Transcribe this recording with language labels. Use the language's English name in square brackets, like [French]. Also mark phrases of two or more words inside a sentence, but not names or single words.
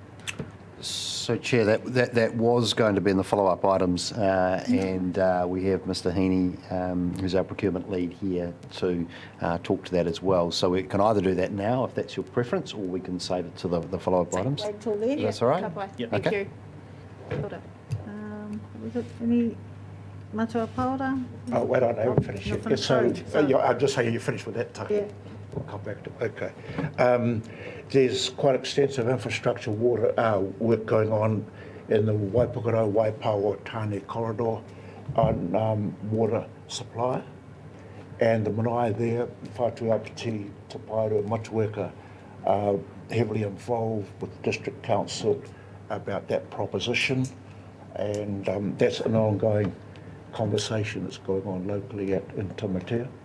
[English] So, Chair, that was going to be in the follow-up items, and we have Mr. Heaney, who's our procurement lead here, to talk to that as well. So we can either do that now, if that's your preference, or we can save it to the follow-up items. Wait till then. That's all right? Yep. Thank you. Was it any matua paora? Oh, wait, I haven't finished yet. Not So, finished, sorry. I'll just say you finished with that, Taki. Yeah. We'll come back to it. Okay. There's quite extensive infrastructure water work going on in the Waipukaro, Waipao, Tāne corridor. on water supply, and the marae there, Whātua Apiti, Te Paeroa, Motueka, are heavily involved with District Council about that proposition, and that's an ongoing conversation that's going on locally in Tamatea.